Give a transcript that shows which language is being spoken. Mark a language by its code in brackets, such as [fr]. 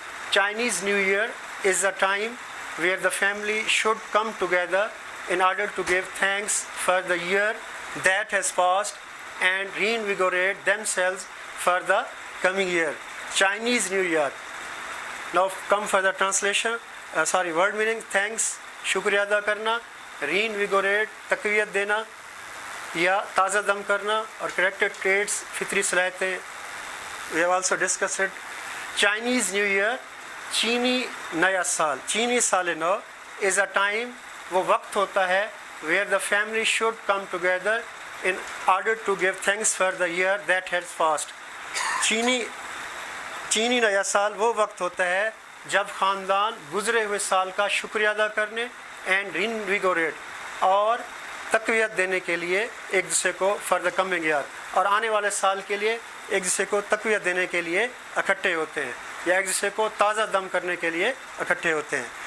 [en] Chinese New Year is a time where the family should come together in order to give thanks for the year that has passed and reinvigorate themselves for the coming year. Chinese New Year. Now come for the translation. Word meaning. [ur] Thanks, شکریہ ادا کرنا. reinvigorate, تقویت دینا یا تازہ دم کرنا. اور character traits, فطری صلاحیتیں. [en] We have also discussed it. Chinese New Year, [ur] چینی نیا سال, چینی سال نو, [en] is a time, [ur] وہ وقت ہوتا ہے [en] where the family should come together in order to give thanks for the year that has passed. [ur] چینی نیا سال وہ وقت ہوتا ہے جب خاندان گزرے ہوئے سال کا شکریہ ادا کرنے [en] and reinvigorate, [ur] اور تقویت دینے کے لیے ایک دوسرے کو [en] for the coming year, [ur] اور آنے والے سال کے لیے ایک دوسرے کو تقویت دینے کے لیے اکٹھے ہوتے ہیں یا ایک دوسرے کو تازہ دم کرنے کے لیے اکٹھے ہوتے ہیں.